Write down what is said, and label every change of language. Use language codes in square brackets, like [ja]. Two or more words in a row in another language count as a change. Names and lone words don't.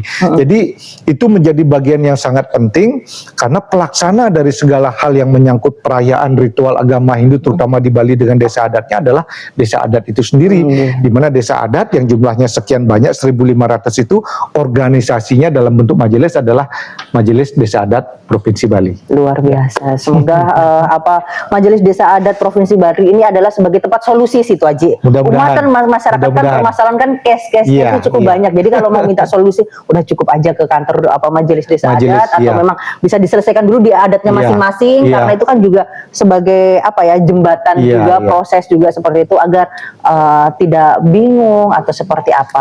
[id] Jadi itu menjadi bagian yang sangat penting karena pelaksana dari segala hal yang menyangkut perayaan ritual agama Hindu terutama di Bali dengan desa adatnya adalah desa adat itu sendiri, di mana desa adat yang jumlahnya sekian banyak 1.500 itu organisasinya dalam bentuk majelis adalah Majelis Desa Adat Provinsi Bali. Luar biasa. Semoga Majelis Desa Adat Provinsi Bali ini adalah sebagai tempat solusi situ Haji. Umat kan masyarakat kan permasalahan kan case-nya itu cukup banyak. Jadi kalau mau minta solusi udah cukup aja ke kantor Majelis Desa Adat atau memang bisa diselesaikan dulu di adatnya masing-masing karena itu kan juga sebagai jembatan juga proses juga seperti itu agar tidak bingung atau seperti apa.